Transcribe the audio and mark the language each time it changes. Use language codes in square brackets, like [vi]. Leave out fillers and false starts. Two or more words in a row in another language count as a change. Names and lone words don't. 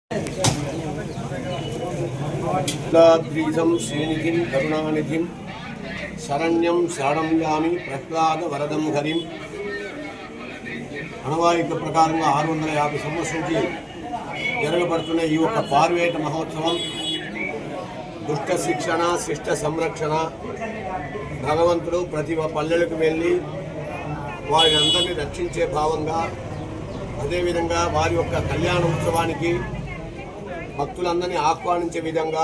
[sa] द्रीजं श्रीनिधिं करुणानिधिं शरण्यं शरणं यामि प्रह्लाद वरदं हरिं [te] అనవాయిక ప్రకారంగా 650 సంవత్సరాలకి జరగబడుతున్న ఈ యొక్క పార్వేట మహోత్సవం దుష్ట శిక్షణ శిష్ట సంరక్షణ భగవంతుడు ప్రతి పల్లెలకు వెళ్ళి వారిని అందరినీ రక్షించే భావంగా అదేవిధంగా వారి యొక్క కళ్యాణ ఉత్సవానికి భక్తులందరినీ ఆహ్వానించే విధంగా